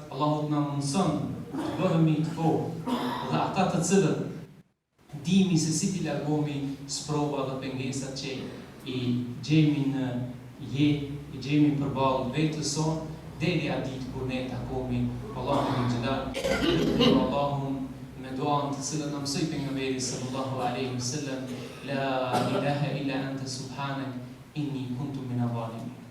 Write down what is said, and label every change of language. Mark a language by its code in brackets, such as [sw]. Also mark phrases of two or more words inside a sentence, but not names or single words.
[sq] Allahu t'na mundson të bëhemi të fortë dhe ata të cilët dimi se si t'i largohemi sprova dhe pengesat që i gjejmë në jetë, i gjejmë përballë vetes son, deri atë ditë kur ne takohemi Allahun xhelal, Allahun me duan të cilën na mësoi pejgamberi [ar] صلى الله عليه وسلم لا إله إلا أنت سبحانك إني كنت من الظالمين.